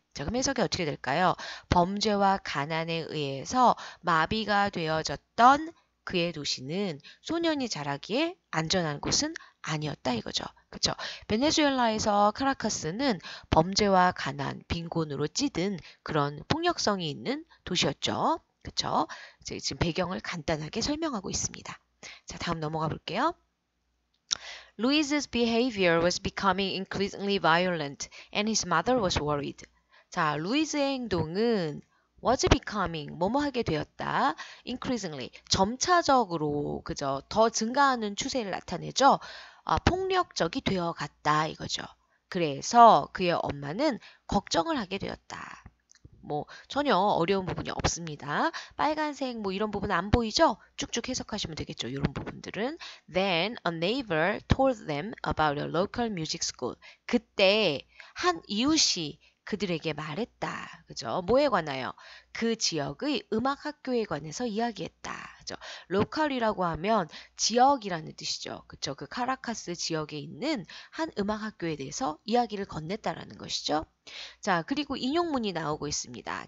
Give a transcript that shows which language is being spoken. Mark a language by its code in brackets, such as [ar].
[ko] 자, 그럼 해석이 어떻게 될까요? 범죄와 가난에 의해서 마비가 되어졌던 그의 도시는 소년이 자라기에 안전한 곳은 아니었다 이거죠. 그쵸? 베네수엘라에서 카라카스는 범죄와 가난, 빈곤으로 찌든 그런 폭력성이 있는 도시였죠. 그쵸? 지금 배경을 간단하게 설명하고 있습니다. 자, 다음 넘어가 볼게요. [en] Louis's behavior was becoming increasingly violent and his mother was worried. [ko] 자, 루이즈의 행동은 [en] was becoming [ko] 뭐뭐 하게 되었다. increasingly 점차적으로 그죠? 더 증가하는 추세를 나타내죠. 폭력적이 되어갔다 이거죠. 그래서 그의 엄마는 걱정을 하게 되었다. 뭐 전혀 어려운 부분이 없습니다. 빨간색 뭐 이런 부분 안 보이죠? 쭉쭉 해석하시면 되겠죠. 이런 부분들은 [en] Then a neighbor told them about a local music school. [ko] 그때 한 이웃이 그들에게 말했다. 그죠? 뭐에 관하여? 그 지역의 음악 학교에 관해서 이야기했다. 그죠? 로컬이라고 하면 지역이라는 뜻이죠. 그죠? 그 카라카스 지역에 있는 한 음악 학교에 대해서 이야기를 건넸다라는 것이죠. 자, 그리고 인용문이 나오고 있습니다.